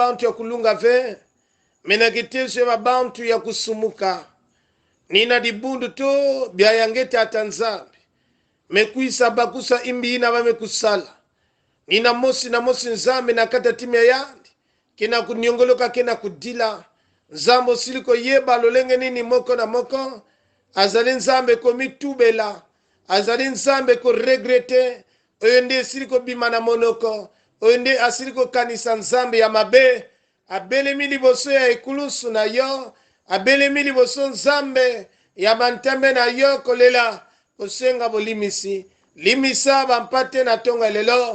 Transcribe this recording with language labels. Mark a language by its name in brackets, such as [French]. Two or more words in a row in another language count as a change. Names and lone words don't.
[Kongo] ya kulunga ve mena kitezo ya babantu ya kusumuka nina dibundu to bia yangete ata nzambi mekuisa bakusa imbi ina wame kusala nina mosi na mosi nzambi na kata timia yandi kina kuniongoloka kina kudila [Lingala] nzambo siliko yeba lolenge nini moko na moko azali nzambe komitubela azali nzambe ko regrete oyende siliko bimana monoko oyende asiliko kanisa nzambe ya mabe abelemi liboso ya ekulusu na yo abelemi liboso nzambe ya bantembe na yo kolela kosenga bolimisi limisa bampate na tonga lelo